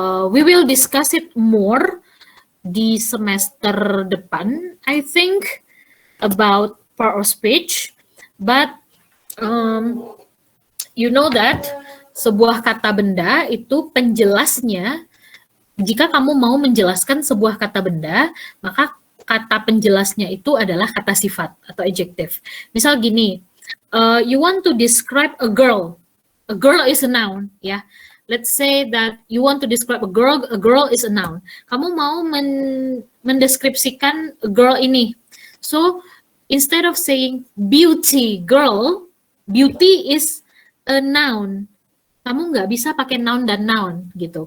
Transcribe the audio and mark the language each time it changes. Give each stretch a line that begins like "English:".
English: We will discuss it more
Indonesian: di semester depan,
English: I think, about part of speech. But you know that
Indonesian: sebuah kata benda itu penjelasnya, jika kamu mau menjelaskan sebuah kata benda, maka kata penjelasnya itu adalah kata sifat atau adjective. Misal gini,
English: you want to describe a girl is a noun, ya. Let's say that you want to describe a girl is a noun.
Indonesian: Kamu mau mendeskripsikan
English: a girl
Indonesian: ini.
English: So, instead of saying beauty girl, beauty is a noun.
Indonesian: kamu nggak bisa pakai noun dan noun gitu.